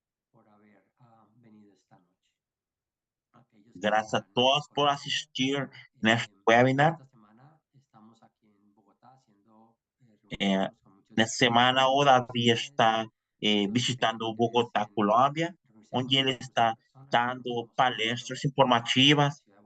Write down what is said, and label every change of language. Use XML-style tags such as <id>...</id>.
<es>Por haber venido esta noche.</es> <pt>Graças a todos por assistir neste webinar.</pt> <es>Esta semana estamos aquí en Bogotá haciendo</es> <pt>Nessa semana, o Davi está visitando Bogotá, Colômbia, onde ele está dando palestras informativas.</pt>